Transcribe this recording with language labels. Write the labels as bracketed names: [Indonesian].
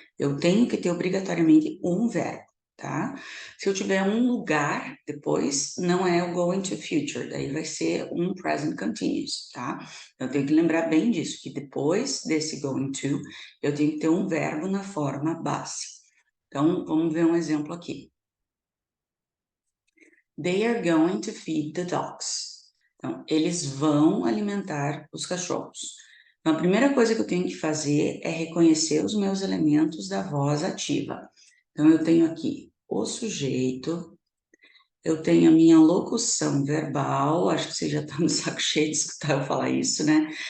[Portuguese] Eu tenho que ter obrigatoriamente um verbo, tá? Se eu tiver um lugar depois, não é o going to future, daí vai ser um present continuous, tá? Eu tenho que lembrar bem disso, que depois desse going to, eu tenho que ter um verbo na forma base. Então, vamos ver um exemplo aqui. [English] They are going to feed the dogs. [Portuguese] Então, eles vão alimentar os cachorros. Então, a primeira coisa que eu tenho que fazer é reconhecer os meus elementos da voz ativa. Então, eu tenho aqui o sujeito, eu tenho a minha locução verbal, acho que você já está no saco cheio de escutar eu falar isso, né?